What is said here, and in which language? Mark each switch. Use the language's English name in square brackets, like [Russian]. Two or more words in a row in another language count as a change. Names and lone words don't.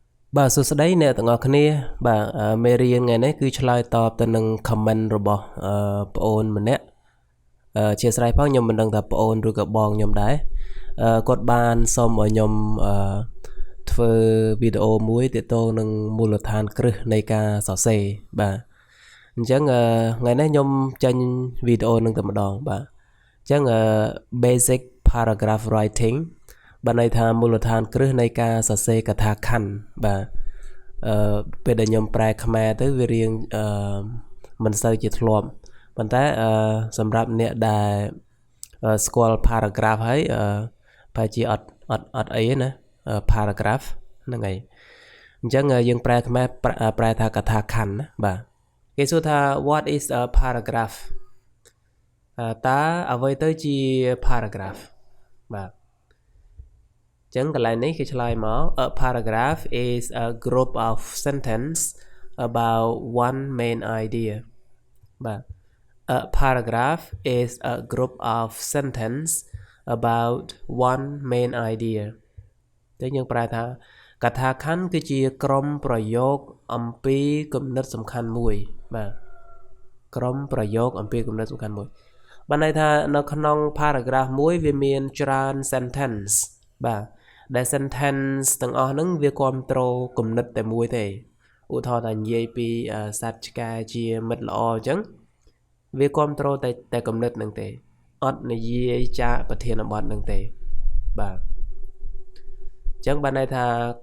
[Khmer] បាទសួស្តីអ្នកទាំងអស់គ្នាបាទមេរៀនថ្ងៃនេះគឺឆ្លើយតបទៅនឹង comment របស់ប្អូនម្នាក់អធិស្ឋានផងខ្ញុំមិនដឹងថាប្អូនឬក៏បងខ្ញុំដែរគាត់បានសុំឲ្យខ្ញុំធ្វើវីដេអូមួយទាក់ទងនឹងមូលដ្ឋានគ្រឹះនៃការសរសេរបាទអញ្ចឹងថ្ងៃនេះខ្ញុំចេញវី ដេអូនឹងតែម្ដងបាទអញ្ចឹង [English] basic paragraph writing [Khmer] បានន័យថាមូលដ្ឋានគ្រឹះនៃការសរសេរកថាខណ្ឌបាទពេលដែលខ្ញុំប្រែខ្មែរទៅវារៀងមិនសូវជាធ្លាប់ប៉ុន្តែសម្រាប់អ្នកដែលស្គាល់ paragraph ហើយប្រហែលជាអត់អីណា paragraph ហ្នឹងហើយអញ្ចឹងយើងប្រែខ្មែរប្រែថាកថាខណ្ឌណាបាទគេសួរថា [English] what is a paragraph [Khmer] តើអ្វីទៅជា paragraph បាទចឹងកន្លែងនេះគេឆ្លើយមក [English] a paragraph is a group of sentence about one main idea បាទ a paragraph is a group of sentence about one main idea [Khmer] តែយើងប្រែថាកថាខណ្ឌគឺជា ក្រុមប្រយោគអំពីគំនិតសំខាន់មួយបាទក្រុមប្រយោគអំពីគំនិតសំខាន់មួយបានន័យថានៅក្នុង paragraph មួយវាមានច្រើន sentence បាទដែល sentence ទាំងអស់ហ្នឹងវាគ្រប់គ្រងគំនិតតែមួយទេឧទាហរណ៍ថានិយាយពីសត្វឆ្កែជាមិត្តល្អអញ្ចឹងវាគ្រប់គ្រងតែគំនិតហ្នឹងទេអត់និយាយចាកប្រធានបទហ្នឹងទេបាទអញ្ចឹងបានន័យថា